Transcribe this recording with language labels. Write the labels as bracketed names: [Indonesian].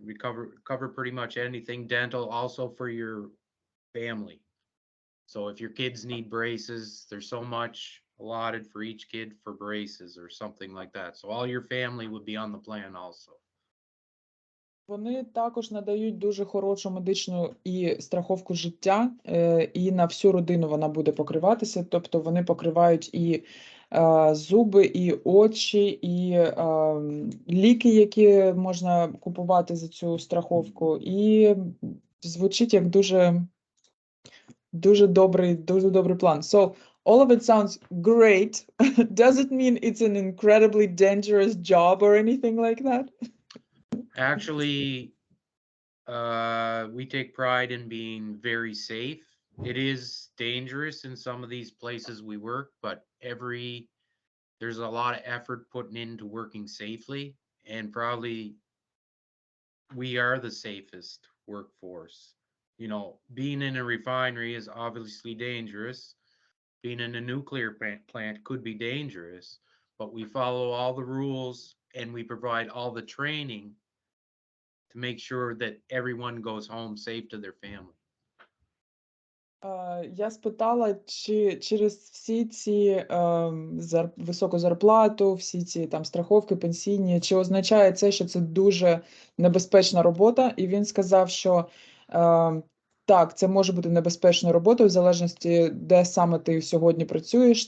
[English] We cover pretty much anything dental, also for your family. So if your kids need braces, there's so much allotted for each kid for braces or something like that. So all your family would be on the plan also. [Ukrainian] Вони також надають дуже хорошу медичну і страховку життя, і на всю родину вона буде покриватися. Тобто вони покривають і зуби, і очі, і ліки, які можна купувати за цю страховку. І звучить як дуже добрий план. [English] So, all of it sounds great. Does it mean it's an incredibly dangerous job or anything like that? Actually, we take pride in being very safe. It is dangerous in some of these places we work, but there's a lot of effort putting into working safely, and probably we are the safest workforce. You know, being in a refinery is obviously dangerous. Being in a nuclear plant could be dangerous, but we follow all the rules and we provide all the training to make sure that everyone goes home safe to their family. [Ukrainian] Я спитала, чи через всі ці високу зарплату, всі ці там страховки пенсійні, чи означає це, що це дуже небезпечна робота? І він сказав, що так, це може бути небезпечною роботою, в залежності, де саме ти сьогодні працюєш.